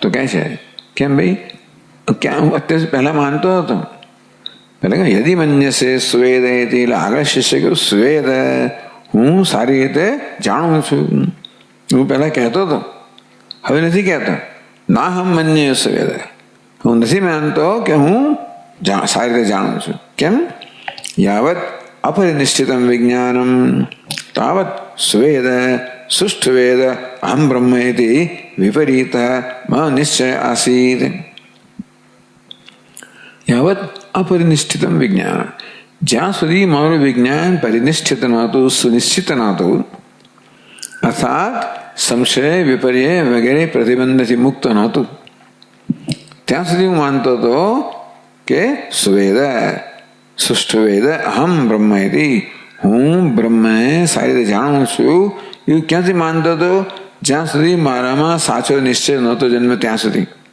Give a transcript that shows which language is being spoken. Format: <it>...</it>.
<gu>તો કહે છે કેમ ભાઈ ક્યાં હું અત્યારે પહેલા માનતો હતો પહેલા</gu> <sa>યદિ મન્યસે સ્વેદેતિ</sa> <gu>એટલે આગળ શિષ્ય કહ્યું સ્વેદ હું સારી રીતે જાણું છું। હું પહેલા કહેતો હતો હવે નથી કહેતો।</gu> <sa>ના હમ મન્યે સ્વેદ</sa> <gu>હું નથી માનતો કે હું સારી રીતે જાણું છું। કેમ?</gu> <sa>યાવત अपरिनिश्चितं विज्ञानं तावत् स्वेद सुष्ठुवेद अहं ब्रह्म इति विपरीतः निश्चय आसीत्। यावत् अपरिनिश्चितं विज्ञान</sa> <gu>જ્યાં સુધી મારું વિજ્ઞાન પરિનિષ્ઠિત નહોતું સુનિશ્ચિત નહોતું અર્થાત સંશય વિપર્ય વગેરે પ્રતિબંધથી મુક્ત નહોતું ત્યાં સુધી હું માનતો હતો કે</gu> <sa>સુવેદ સુષ્ઠુવેદ અહમ બ્રહ્મ ઇતિ</sa> <gu>હું બ્રહ્મને સારી રીતે જાણું છું એવું ક્યાંથી માનતો હતો જ્યાં સુધી મારામાં સાચો નિશ્ચય નહોતો જન્મ ત્યાં સુધી।</gu>